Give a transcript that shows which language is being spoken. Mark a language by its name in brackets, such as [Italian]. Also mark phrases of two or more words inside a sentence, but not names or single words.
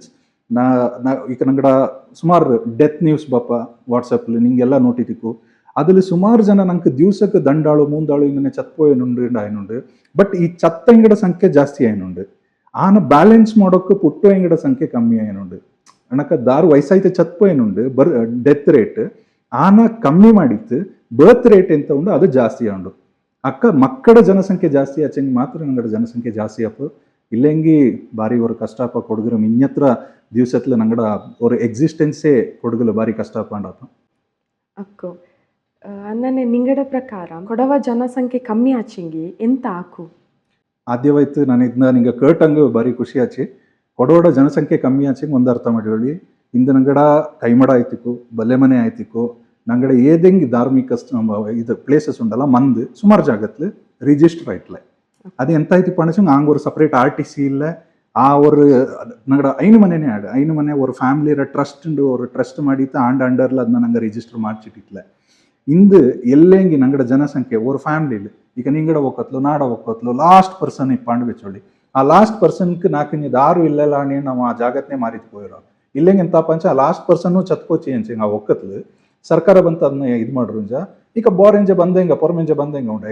[Kodava] ನಾ ಈಗ ನಂಗಡ ಸುಮಾರು [English] death news [Kodava] ಬಪ್ಪ ವಾಟ್ಸಪ್ಲಿ ನಿಂಗೆಲ್ಲ ನೋಟಿತಿಕ್ಕು ಅದ್ರಲ್ಲಿ ಸುಮಾರು ಜನ ನಂಗೆ ದಿವ್ಸಕ್ಕೆ ದಂಡಾಳು ಮೂಂದಾಳು ಇನ್ನೇ ಚತ್ಪೋಯನುಂಡು ಆಯ್ನುಂಡು. ಬಟ್ ಈ ಚತ್ತ ಎಂಗಡ ಸಂಖ್ಯೆ ಜಾಸ್ತಿ ಆಯ್ನುಂಡು ಆನ ಬ್ಯಾಲೆನ್ಸ್ ಮಾಡೋಕೆ ಪುಟ್ಟು ಎಂಗಡ ಸಂಖ್ಯೆ ಕಮ್ಮಿ ಆಯ್ನುಂಡು. ಅನಕ ದಾರು ವಯಸ್ಸಾಯ್ತು ಚತ್ಪೋಯನುಂಡು [English] death rate [Kodava] ಆನ ಕಮ್ಮಿ ಮಾಡಿತ್ತು [English] birth rate [Kodava] ಎಂತ ಉಂಡು ಅದು ಜಾಸ್ತಿ ಉಂಡು. ಅಕ್ಕ ಮಕ್ಕಳ ಜನಸಂಖ್ಯೆ ಜಾಸ್ತಿ ಆಚೆಂಗೆ ಮಾತ್ರ ನಂಗಡ ಜನಸಂಖ್ಯೆ ಜಾಸ್ತಿ ಅಪ್ಪ. ಇಲ್ಲೆಂಗಿ ಬಾರಿ ஒரு ಕಷ್ಟಪ್ಪ ಕೊಡಗರ ಮಿನ್ನತ್ರ ದಿವಸತ್ಲ ನಂಗಡ ஒரு ಎಕ್ಸಿಸ್ಟೆನ್ಸೇ ಕೊಡಗಲ ಬಾರಿ ಕಷ್ಟಪಂಡಪ್ಪ. ಅಕ್ಕೋ ಅನ್ನನೆ ನಿಂಗಡ ಪ್ರಕಾರ ಕೊಡವ ಜನಸಂಖ್ಯೆ ಕಮ್ಮಿ ಆಚಿಂಗಿ ಎಂತ ಆಕು? ಆದ್ಯವಾಯ್ತು ನಾನು ಇದನ್ನ ನಿಂಗೆ ಕೇಟಂಗೆ ಬಾರಿ ಖುಷಿ ಆಚಿ ಕೊಡೋಡ ಜನಸಂಖ್ಯೆ ಕಮ್ಮಿ ಆಚೆಂಗೆ ಒಂದು ಅರ್ಥ ಮಾಡಿ ಇಂದು ನಂಗಡ ಕೈಮಡ ಆಯ್ತಿಕ್ಕು ಬಲ್ಲೆಮನೆ ಆಯ್ತಿಕ್ಕು ನಂಗಡ ಏದೆಂಗ್ ಧಾರ್ಮಿಕ ಇದು ಪ್ಲೇಸಸ್ ಉಂಡಲ್ಲ ಮಂದ್ ಸುಮಾರು ಜಾಗತ್ಲು ರಿಜಿಸ್ಟರ್ ಆಯ್ತಲೆ ಅದು ಎಂತ ಆಯ್ತಿಪ್ಪ ಅನ್ಸಂಗೆ ಹಂಗೆ ஒரு [English] separate RTC [Kodava] ಇಲ್ಲ ಆ ஒரு ನಂಗಡ ಐನು ಮನೆನೇ ಆಡು ಐನು ಮನೆ ஒரு ಫ್ಯಾಮಿಲಿರ ಟ್ರಸ್ಟ್ ಉಂಡು ஒரு ಟ್ರಸ್ಟ್ ಮಾಡಿತ್ತು ಆಂಡ್ ಅಂಡರ್ಲ ಅದನ್ನ ನಂಗೆ ರಿಜಿಸ್ಟರ್ ಮಾಡಿಸಿಟ್ಟಿತ್ಲೆ. ಇಂದು ಎಲ್ಲೆಂಗಿ ನಂಗಡ ಜನಸಂಖ್ಯೆ ஒரு ಫ್ಯಾಮಿಲಿ ಈಗ ನಿಂಗಡ ಒಕ್ಕತ್ಲು ನಾಡ ಒಕ್ಕತ್ಲು [English] last person [Kodava] ಇಪ್ಪಾಂಡು ಬೆಚ್ಚೊಳ್ಳಿ ಆ ಲಾಸ್ಟ್ ಪರ್ಸನ್ಗೆ ನಾಲ್ಕು ದಾರು ಇಲ್ಲೆಲ್ಲ ಅಣಿ ನಾವು ಆ ಜಾಗತ್ನೇ ಮಾರಿತ್ ಹೋಗಿರೋ ಇಲ್ಲೆಂಗೆ ಎಂತ ಪಂಚ ಆ ಲಾಸ್ಟ್ ಪರ್ಸನ್ನು ಚತ್ಕೋಚಿ ಅಂಚಂಗೆ ಆ ಒಕ್ಕತ್ಲು ಸರ್ಕಾರ ಬಂತ ಅದನ್ನ ಇದು ಮಾಡ್ರುಂಜ ಈಗ ಬೋರೆಂಜ ಬಂದಂಗ ಪೊರ್ಮೆಂಜ ಬಂದಂಗ ಉಂಡು.